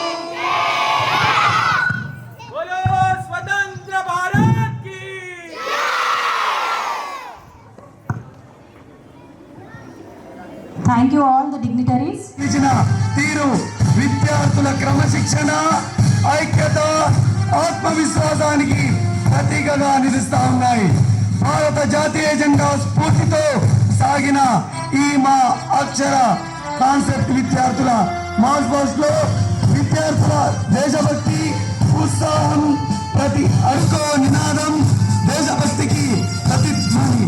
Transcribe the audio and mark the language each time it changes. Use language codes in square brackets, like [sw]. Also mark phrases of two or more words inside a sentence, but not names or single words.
[hi] बोलो स्वतंत्र भारत की [en] Thank you all the dignitaries. [te] తీరు విద్యార్థుల క్రమశిక్షణ, ఐక్యత, ఆత్మవిశ్వాసానికి ప్రతీకగా నిలుస్తా ఉన్నాయి. భారత జాతీయ జెండా స్ఫూర్తితో సాగిన ఈ మా అక్షర కాన్సెప్ట్ విద్యార్థుల [en] march past [te] లో విద్యార్థుల దేశభక్తి, ఉత్సాహం, ప్రతి అడుగో నినాదం దేశభక్తికి ప్రతిధ్వని.